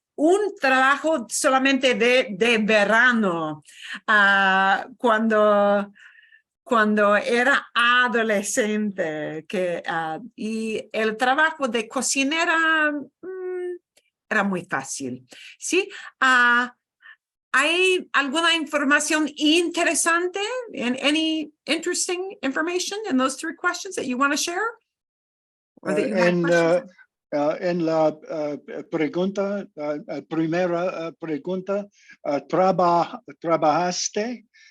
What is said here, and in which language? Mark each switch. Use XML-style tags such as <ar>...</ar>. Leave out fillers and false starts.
<es>Un trabajo solamente de verano, cuando era adolescente, y el trabajo de cocinera era muy fácil, ¿sí? ¿Hay alguna información interesante?</es> <en>Any interesting information in those 3 questions that you want to share? Or that you had questions on?</en> <es>En la pregunta, primera pregunta, ¿trabajaste?</es>